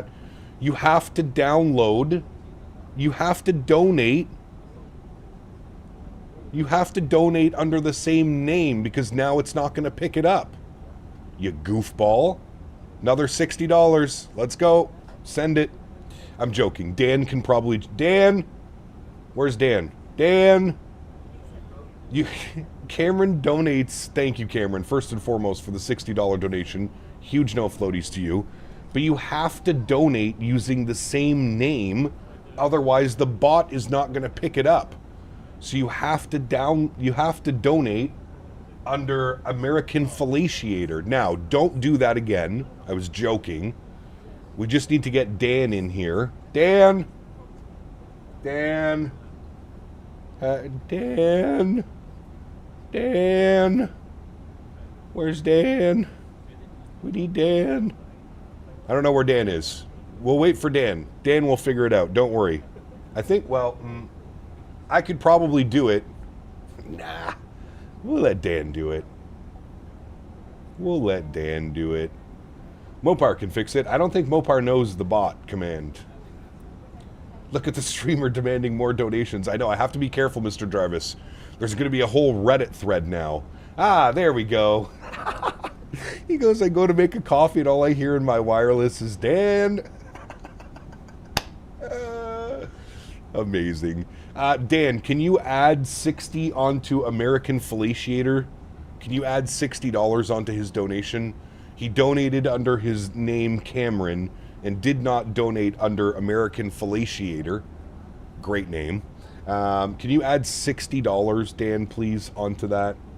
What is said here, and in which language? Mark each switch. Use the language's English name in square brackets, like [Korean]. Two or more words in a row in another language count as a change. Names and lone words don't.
[English] You have to download. You have to donate. You have to donate under the same name because now it's not going to pick it up. You goofball. Another $60. Let's go. Send it. I'm joking. Dan can probably... Dan? Where's Dan? Dan? Cameron donates... Thank you, Cameron, first and foremost, for the $60 donation. Huge no floaties to you. But you have to donate using the same name. Otherwise, the bot is not going to pick it up. So you have to donate under American Fellatiator. Now, don't do that again. I was joking. We just need to get Dan in here. Dan! Dan! Dan! Dan! Where's Dan? We need Dan. I don't know where Dan is. We'll wait for Dan. Dan will figure it out. Don't worry. I think, well, I could probably do it. Nah. We'll let Dan do it. We'll let Dan do it. Mopar can fix it. I don't think Mopar knows the bot command. Look at the streamer demanding more donations. I know, I have to be careful, Mr. Jarvis. There's going to be a whole Reddit thread now. Ah, there we go. He goes, I go to make a coffee and all I hear in my wireless is, Dan. Amazing. Dan, can you add 60 onto American Fellatiator? Can you add $60 onto his donation? He donated under his name Cameron and did not donate under American Fellatiator. Great name. Can you add $60, Dan, please, onto that?